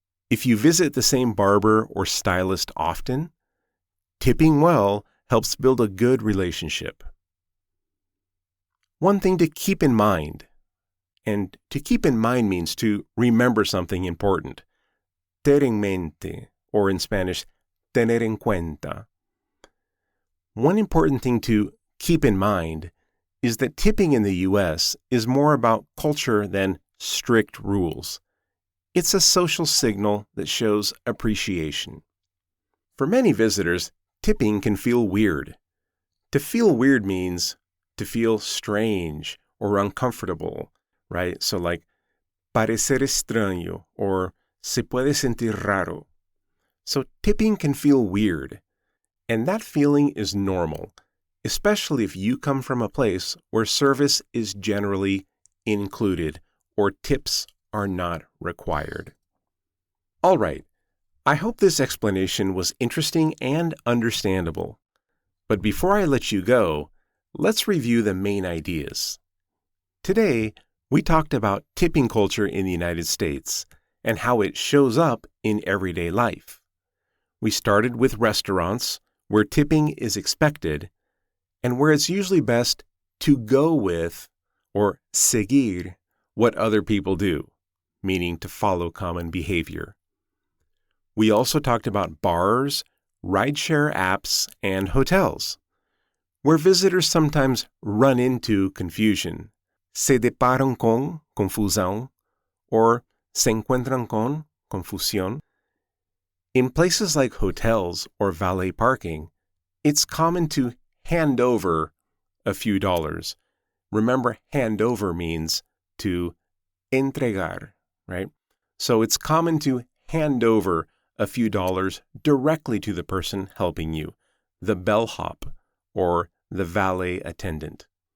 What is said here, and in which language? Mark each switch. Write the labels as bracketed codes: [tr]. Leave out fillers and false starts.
[en] If you visit the same barber or stylist often, tipping well helps build a good relationship. One thing to keep in mind, and to keep in mind means to remember something important. [pt] Ter en mente, [en] or in Spanish, [es] tener en cuenta. [en] One important thing to keep in mind is that tipping in the U.S. is more about culture than strict rules. It's a social signal that shows appreciation. For many visitors, tipping can feel weird. To feel weird means to feel strange or uncomfortable, right? So like, [es] parecer extraño or se puede sentir raro. [en] So tipping can feel weird, and that feeling is normal, especially if you come from a place where service is generally included or tips are not required. All right, I hope this explanation was interesting and understandable. But before I let you go, let's review the main ideas. Today, we talked about tipping culture in the United States and how it shows up in everyday life. We started with restaurants, where tipping is expected, and where it's usually best to go with or seguir what other people do, meaning to follow common behavior. We also talked about bars, rideshare apps, and hotels, where visitors sometimes run into confusion. [es] Se deparan con confusión, or se encuentran con confusión. [en] In places like hotels or valet parking, it's common to hand over a few dollars. Remember, hand over means to entregar, right? So it's common to hand over a few dollars directly to the person helping you, the bellhop or the valet attendant.